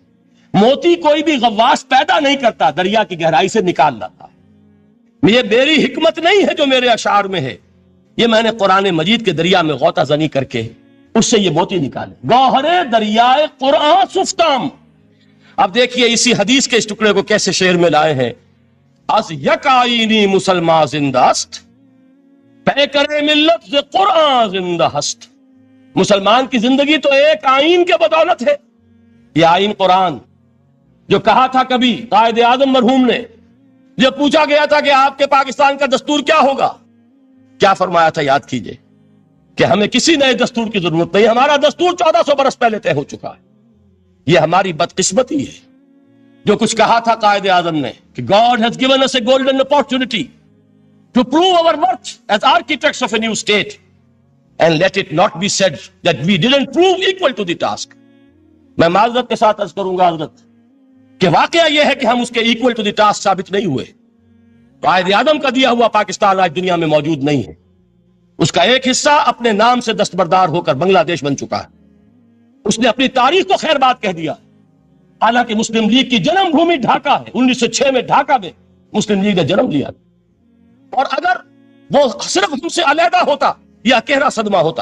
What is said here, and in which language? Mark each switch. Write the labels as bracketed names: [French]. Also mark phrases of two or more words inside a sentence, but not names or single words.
[Urdu] موتی کوئی بھی غواص پیدا نہیں کرتا، دریا کی گہرائی سے نکال لاتا ہے. یہ میری حکمت نہیں ہے جو میرے اشعار میں ہے، یہ میں نے قرآن مجید کے دریا میں غوطہ زنی کر کے اس سے یہ موتی نکالے. [Persian] گوہر دریائے قرآن سفتام. [Urdu] اب دیکھیے اسی حدیث کے اس ٹکڑے کو کیسے شعر میں لائے ہیں. [Persian] از یک آئینی مسلمان زندہ است، پے کرے ملت سے قرآن زندہ ہست. [Urdu] مسلمان کی زندگی تو ایک آئین کے بدولت ہے. یہ آئین قرآن، جو کہا تھا کبھی قائد اعظم مرحوم نے، جب پوچھا گیا تھا کہ آپ کے پاکستان کا دستور کیا ہوگا، کیا فرمایا تھا؟ یاد کیجئے کہ ہمیں کسی نئے دستور کی ضرورت نہیں، ہمارا دستور 1400 برس پہلے طے ہو چکا ہے. یہ ہماری بدقسمتی ہے جو کچھ کہا تھا قائد اعظم نے کہ [English] God has given us a golden opportunity to prove our worth as architects of a new state, and let it not be said that we didn't prove equal to the task. [Urdu] میں معذرت کے ساتھ عرض کروں گا حضرت کہ واقعہ یہ ہے کہ ہم اس کے [English] equal to the task [Urdu] ثابت نہیں ہوئے. قائد اعظم کا دیا ہوا پاکستان آج دنیا میں موجود نہیں ہے. اس کا ایک حصہ اپنے نام سے دستبردار ہو کر بنگلہ دیش بن چکا ہے. اس نے اپنی تاریخ کو خیر بات کہہ دیا. حالانکہ مسلم لیگ کی جنم بھومی ڈھاکہ ہے. 1906 میں ڈھاکہ میں مسلم لیگ نے جنم لیا، اور اگر وہ صرف ہم سے علیحدہ ہوتا یہ گہرا صدمہ ہوتا.